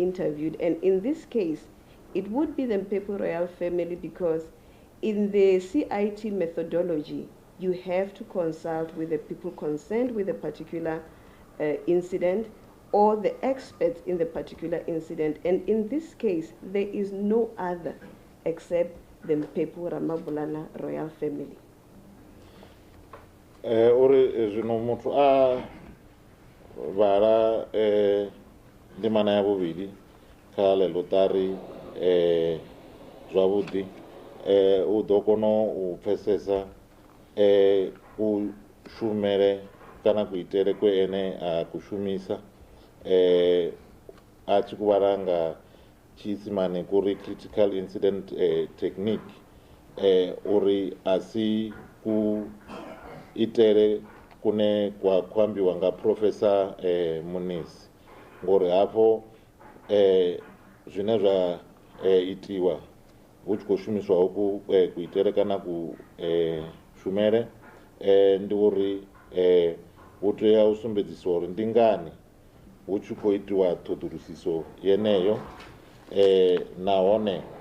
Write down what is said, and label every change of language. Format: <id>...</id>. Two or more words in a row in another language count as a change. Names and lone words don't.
<en>interviewed, and in this case it would be the Mphephu royal family, because in the CIT methodology you have to consult with the people concerned with a particular incident or the experts in the particular incident, and in this case there is no other except the Mphephu Ramabulana royal family.</en> <ve>Uri zwino muthu a vhala ndimana ya vhuvhili kha ḽeḽo ṱari zwavhuḓi u ḓo kona u pfesesa kushumele kana kuitele kwe ene a kushumisa a tshi kuvhala nga tshiisimane kuri</ve> <en>critical incident technique,</en> <ve>uri a si ku itele kune kwa kwambiwa nga Professor Mnisi, ngori hafho zwine zwa itiwa hu tshi khou shumiswa hoku kuitele kana kushumele ndi uri hu tea u sumbedziswa uri ndi ngani hu tshi khou itiwa ṱhoḓulusiso yeneyo, nahone</ve>